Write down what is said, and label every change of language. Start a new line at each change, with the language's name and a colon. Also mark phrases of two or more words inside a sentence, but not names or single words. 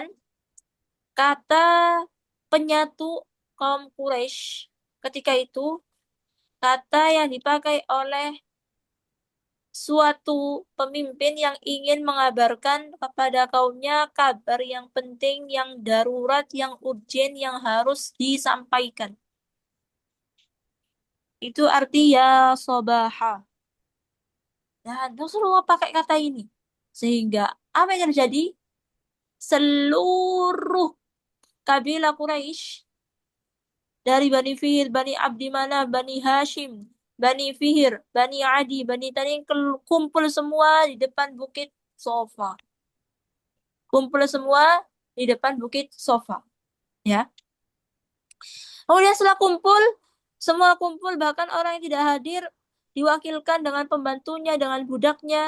Indonesian: Kata penyatu kaum Quraisy ketika itu, kata yang dipakai oleh suatu pemimpin yang ingin mengabarkan kepada kaumnya kabar yang penting, yang darurat, yang urgen, yang harus disampaikan. Itu arti
Arabic: يا صباحاه.
Indonesian: Dan Rasulullah pakai kata ini. Sehingga apa yang terjadi? Seluruh kabilah Quraisy dari Bani Fihir, Bani Abdi Manaf, Bani Hashim, Bani Fihir, Bani Adi, Bani Tanim kumpul semua di depan Bukit Sofa. Kumpul semua di depan Bukit Sofa. Ya. Kemudian setelah kumpul, semua kumpul, bahkan orang yang tidak hadir diwakilkan dengan pembantunya, dengan budaknya.